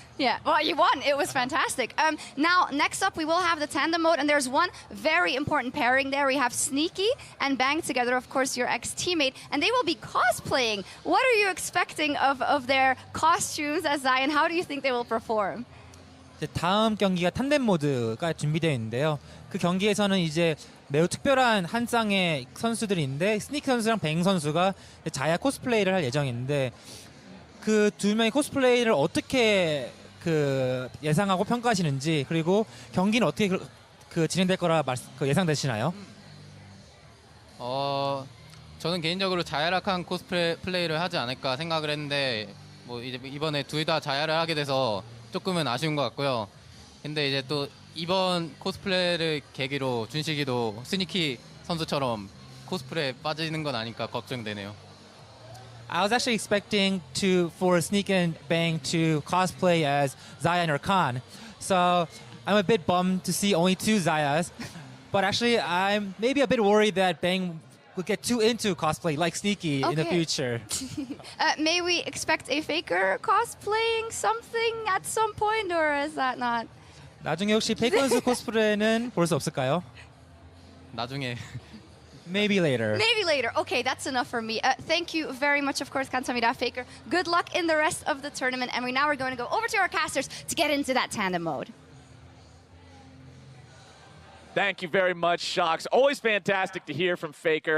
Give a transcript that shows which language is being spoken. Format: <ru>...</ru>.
<en>Yeah, well, you won. It was fantastic. Now, next up, we will have the tandem mode, and there's one very important pairing there. We have Sneaky and Bang together, of course, your ex-teammate, and they will be cosplaying. What are you expecting of their costumes as Zion? How do you think they will perform?</en> <ko>이제 다음 경기가 탄덴 모드가 준비되어 있는데요. 그 경기에서는 이제 매우 특별한 한 쌍의 선수들이 있는데, 스니키 선수랑 뱅 선수가 자야 코스플레이를 할 예정인데, 그 두 명의 코스플레이를 어떻게 예상하고 평가하시는지, 그리고 경기는 어떻게 진행될 거라 예상되시나요? 저는 개인적으로 자야락한 코스플레이를 하지 않을까 생각을 했는데, 뭐 이제 이번에 둘 다 자야를 하게 돼서 조금은 아쉬운 것 같고요. 근데 이제 또 이번 코스플레이를 계기로 준식이도 스니키 선수처럼 코스프레에 빠지는 건 아닐까 걱정되네요.</ko> <en>I was actually expecting for Sneak and Bang to cosplay as Zion or Khan. So I'm a bit bummed to see only two Zayas. But actually I'm maybe a bit worried that Bang would get too into cosplay like Sneaky in the future. May we expect a Faker cosplaying something at some point, or is that not?</en> <ko>나중에 혹시 페이커 선수 코스프레는 볼 수 없을까요? 나중에.</ko> <en>Maybe later. Maybe later. Okay, that's enough for me. Thank you very much, of course,</en> <ko>감사합니다,</ko> <en>Faker. Good luck in the rest of the tournament. And we're going to go over to our casters to get into that tandem mode. Thank you very much, Shocks. Always fantastic to hear from Faker.</en>